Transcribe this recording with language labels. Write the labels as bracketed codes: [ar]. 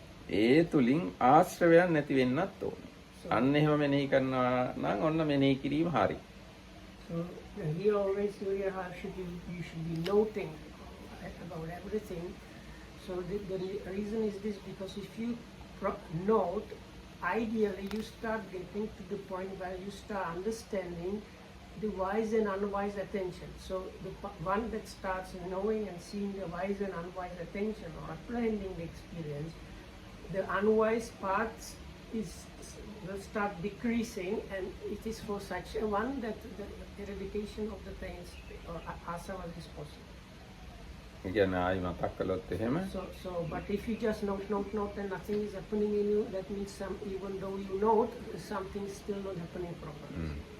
[si] ඒ තුලින් ආශ්‍රවයන් නැති වෙන්නත් ඕන. අන්න එහෙම මෙනෙහි කරනවා නම් ඔන්න මෙනෙහි කිරීම හරි. [en] So here always you should be noting about everything. So the reason is this, because if you note, ideally you start getting to the point where you start understanding the wise and unwise attention. So the one that starts knowing and seeing the wise and unwise attention or apprehending the experience, the unwise parts will start decreasing, and it is for such a one that the eradication of the pains or asanas is possible. Again, I [si] මතක් කළොත් එහෙම. [en] So but if you just note and nothing is happening in you, that means even though you note, something is still not happening properly.